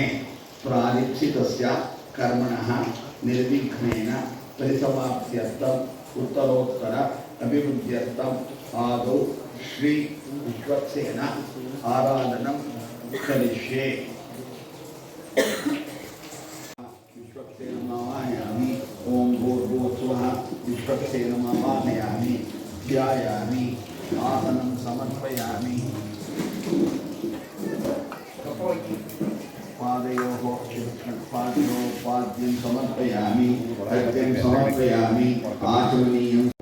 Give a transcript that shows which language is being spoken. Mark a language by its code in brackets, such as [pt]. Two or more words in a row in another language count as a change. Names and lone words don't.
[sa] ಪ್ರಾಲಿಪ್ಸಿತಸ್ಯ ಕರ್ಮಣಃ ನಿರ್ವಿಘ್ನೇನ ಪರಿಸಮಾಪ್ತ್ಯರ್ಥಂ ಉತ್ತರೋತ್ತರ ಅಭಿವೃದ್ಧ್ಯರ್ಥಂ ಆದೌ ಶ್ರೀ ವಿಶ್ವಕ್ಸೇನ ಆರಾಧನಂ ಕರಿಷ್ಯೆ. विश्वक्सेन नामायामि ध्यायामि आसनं समर्पयामि पादयोः पाद्यं समर्पयामि अर्घ्यं समर्पयामि आचमनीयं